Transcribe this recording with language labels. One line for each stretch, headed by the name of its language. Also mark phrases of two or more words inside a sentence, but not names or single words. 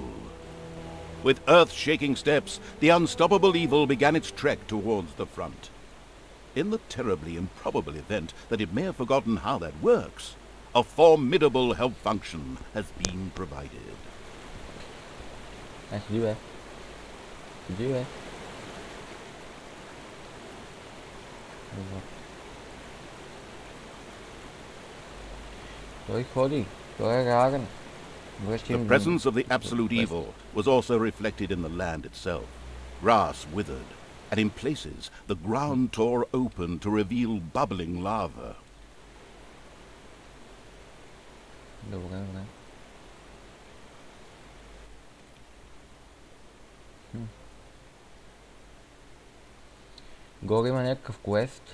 English: With earth-shaking steps, the unstoppable evil began its trek towards the front. In the terribly improbable event that it may have forgotten how that works, a formidable help function has been provided. Nice to do it. Do it.
Bulgarian: Той ходи. Той е реален.
English: The presence of the absolute evil was also reflected in the land itself. Grass withered, and in places the ground tore open to reveal bubbling lava.
Bulgarian: Добре. Горе има някакъв квест.